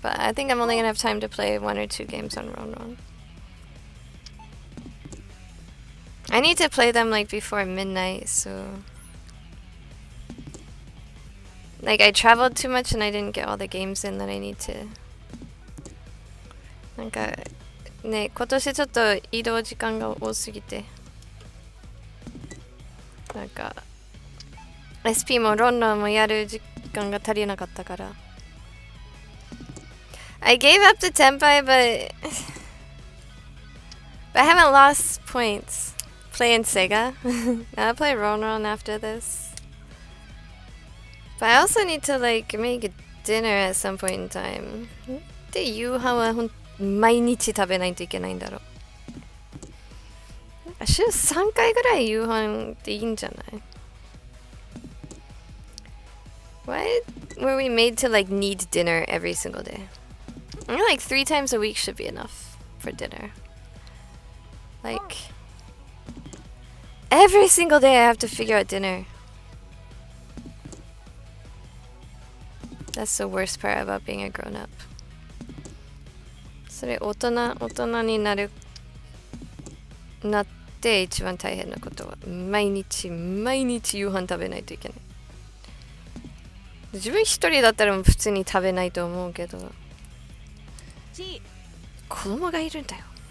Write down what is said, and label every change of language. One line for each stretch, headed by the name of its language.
English: But I think I'm only gonna have time to play 1 or 2 games on Ronron. I need to play them like before midnight, so like I traveled too much and I didn't get all the games in that I need to.
Japanese: なんかね、今年ちょっと移動時間が多すぎて、なんか SP もロンドンもやる時間が足りなかったから。
English: I gave up to Tenpai, but I haven't lost points playing Sega. I'll play Ronron after this. But I also need to like make dinner at some point in time.
Japanese: で、夕飯は毎日食べないといけないんだろう。週3回ぐらい夕飯っていいんじゃない？
English: Why were we made to like need dinner every single day? I mean, like 3 times a week should be enough for dinner. Like every single day I have to figure out dinner. That's the worst part about being a grown-up.
Japanese: それ大人になって一番大変なことは毎日夕飯食べないといけない。自分一人だったら普通に食べないと思うけど、子供がいるんだよ。